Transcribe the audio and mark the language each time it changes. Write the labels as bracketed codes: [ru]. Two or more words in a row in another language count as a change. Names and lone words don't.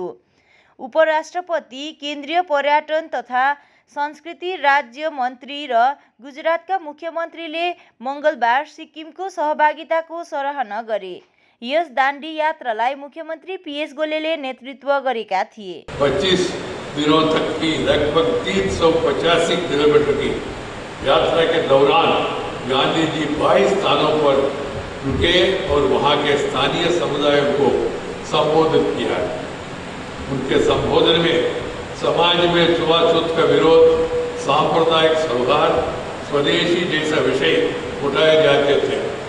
[ne] उपराष्ट्रपति, केन्द्रीय पर्यटन तथा संस्कृति राज्य मन्त्री र गुजरातका मुख्यमन्त्रीले मङ्गलबार सिक्किमको सहभागिताको सराहना गरे। यस दाण्डी यात्रालाई मुख्यमन्त्री पीएस गोलेले नेतृत्व गरेका थिए। [hi] 25 दिनों तक की लगभग 385 किलोमीटर की यात्रा के दौरान गांधी जी 22 स्थानों पर रुके और वहां के स्थानीय समुदायों को संबोधित किया। उनके संबोधन में समाज में छुआछूत का विरोध, सांप्रदायिक सौहार्द, स्वदेशी जैसा विषय उठाए जाते थे।